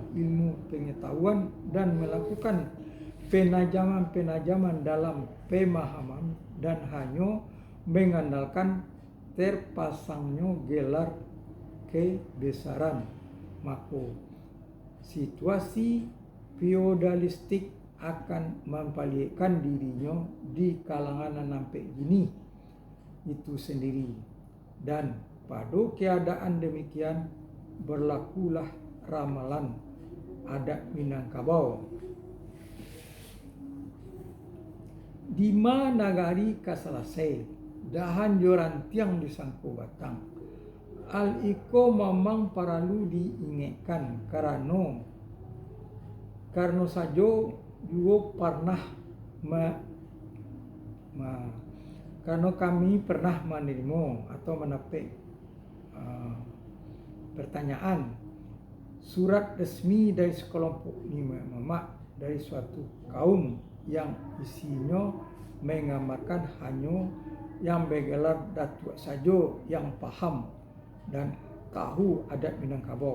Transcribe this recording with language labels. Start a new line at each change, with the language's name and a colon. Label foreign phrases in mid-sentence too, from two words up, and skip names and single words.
Indonesian: ilmu pengetahuan dan melakukan penajaman dalam pemahaman dan hanya mengandalkan terpasangnya gelar kebesaran, maka situasi feodalistik akan membalikkan dirinya di kalangan nampek gini itu sendiri. Dan pada keadaan demikian berlakulah ramalan adat Minangkabau.
Minangkabau: Dima nagari kaselesai dahan joran tiang disangko batang.
Indonesian: Al iko memang perlu diingatkan karena saja juga pernah karena kami pernah menerima atau menepik pertanyaan surat resmi dari sekelompok mamak dari suatu kaum yang isinya menggambarkan hanya yang bergelar datuk saja yang paham dan tahu adat Minangkabau.